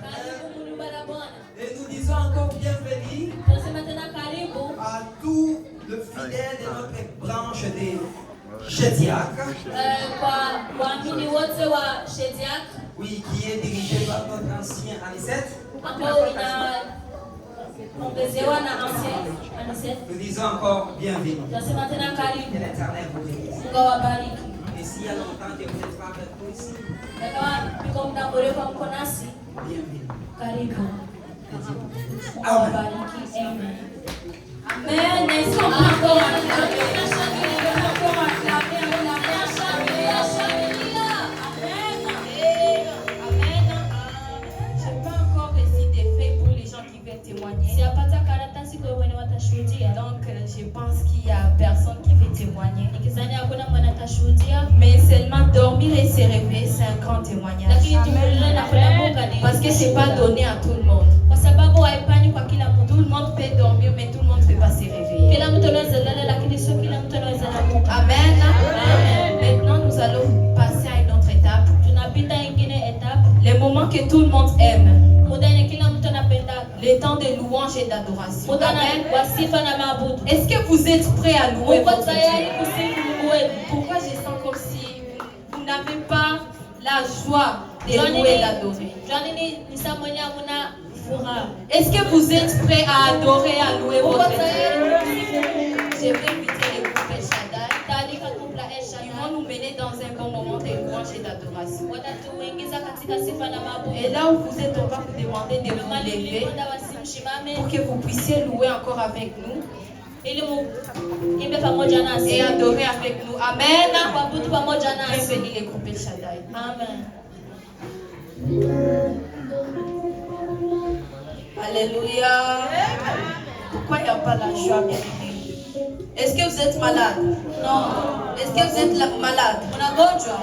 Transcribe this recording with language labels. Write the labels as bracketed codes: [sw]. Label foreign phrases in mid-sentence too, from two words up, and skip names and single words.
[sw] Karibu nyumba la Bwana. [fr] Et nous disons encore bienvenue [sw] Tunasema tena karibu [fr] à tout le fidèle de notre branche des Shediac, [sw] kwa waamini wote wa Shediac [fr] oui, qui est dirigé par notre ancien Anicet. [sw] ambao inaongezewa na ancien Anisette. [fr] Nous disons encore bienvenue. [sw] Tunasema tena [fr] Que [sw] karibu. [fr] l'Éternel vous bénisse. [sw] Mungu awabariki. [fr] Et s'il y a longtemps que vous n'êtes pas avec nous ici, [sw] Na kama mko muda mrefu mko nasi, [fr] bienvenue. [sw] karibu. [fr] Et Dieu vous bénisse. [sw] Mungu Amen. awabariki. [fr] Amen. Amen. Est-ce qu'on peut encore acclamer? Encore acclamer, acclamer, acclamer, acclamer. Amen. Amen. Je n'ai pas encore reçu des faits pour les gens qui veulent témoigner. [sw] Sijapata karatasi kwa wenye watashuhudia. [fr] Donc je pense qu'il y a personne qui veut témoigner. [sw] Nikizani hakuna mwana atashuhudia. [fr] Mais seulement dormir et se réveiller, c'est un grand témoignage. [sw] Lakini tumulele na kulamuka ni [fr] parce que c'est pas donné à tout le monde. [sw] Kwa sababu haifanyi kwa kila mtu. [fr] Tout le monde peut dormir mais tout le monde ne peut pas se réveiller. [sw] Kila mtu anaweza lala lakini sio kila mtu anaweza lamuka. [fr] Amen. Amen. Maintenant nous allons passer à une autre étape. [sw] Tunapita ingine étape. [fr] Les moments que tout le monde aime. [sw] Muda ni kila mtu anapenda. [fr] Les temps de louange et d'adoration. [sw] Muda na wasifa na maabudu. [fr] Est-ce que vous êtes prêts à louer votre Dieu? Pourquoi je sens comme si vous n'avez pas la joie de louer et d'adorer? Est-ce que vous êtes prêts à adorer, à louer votre Dieu? Je vais inviter les groupes El Shaddai. Ils vont nous mener dans un bon moment de louange et d'adoration. Et là où vous êtes, on va vous demander de vous lever pour que vous puissiez louer encore avec nous. [sw] ili muimbe pamoja nasi [fr] et adorer avec nous. Amen. [sw] kuabudu pamoja nasi. [fr] Bénis les groupes El Shaddai. Amen. Alléluia. Pourquoi il n'y a pas la joie, bien aimé? Est-ce que vous êtes malade? Non. Est-ce que vous êtes malade? [sw] Unagonjwa?